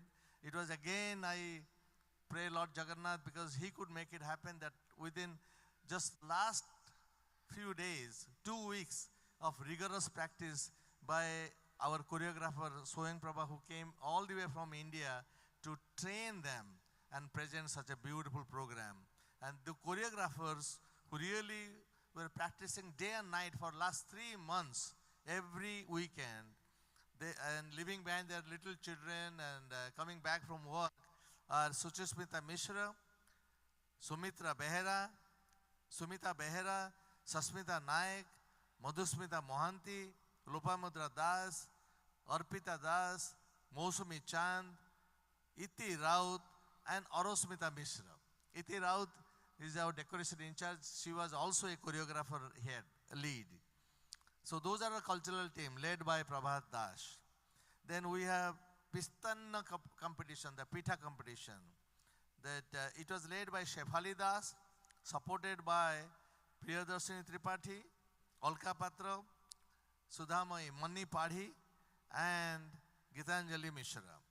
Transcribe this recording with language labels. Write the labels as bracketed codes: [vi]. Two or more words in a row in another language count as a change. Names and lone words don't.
[en] It was again, I pray Lord Jagannath, because he could make it happen, that within just last few days, 2 weeks of rigorous practice by our choreographer Soyang Prabha, who came all the way from India to train them and present such a beautiful program. and the choreographers who really were practicing day and night for last 3 months, every weekend, and leaving behind their little children and coming back from work, are Suchasmita Mishra, Sumitra Behera, Sumita Behera, Sasmita Naik, Madhusmita Mohanty, Lopamudra Das, Arpita Das, Mosumi Chand, Iti Raut, and Arosmita Mishra. Iti Raut is our decoration in charge. She was also a choreographer head, lead. So those are a cultural team led by Prabhat Das. Then we have Pistanna competition, the Pitha competition. That it was led by Shefali Das, supported by Priyadarshini Tripathi, Alka Patra, Sudhamai Mani Padhi, and Gitanjali Mishra.